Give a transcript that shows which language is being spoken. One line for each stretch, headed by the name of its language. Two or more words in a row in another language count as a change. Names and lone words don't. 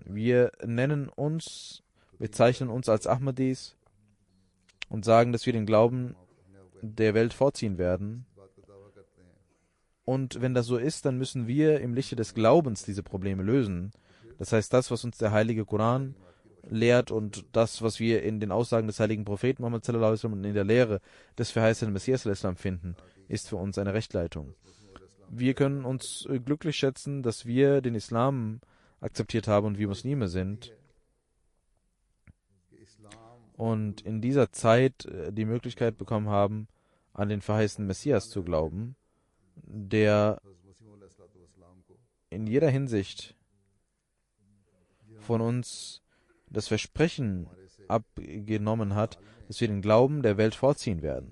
German: Wir bezeichnen uns als Ahmadis und sagen, dass wir den Glauben der Welt vorziehen werden. Und wenn das so ist, dann müssen wir im Lichte des Glaubens diese Probleme lösen. Das heißt, das, was uns der heilige Koran lehrt und das, was wir in den Aussagen des heiligen Propheten Muhammad
Arabic: صلى الله عليه وسلم
German: und in der Lehre des verheißenen Messias
Arabic: صلى الله عليه وسلم
German: finden, ist für uns eine Rechtleitung. Wir können uns glücklich schätzen, dass wir den Islam akzeptiert haben und wir Muslime sind und in dieser Zeit die Möglichkeit bekommen haben, an den verheißenen Messias zu glauben, der in jeder Hinsicht von uns das Versprechen abgenommen hat, dass wir den Glauben der Welt vorziehen werden.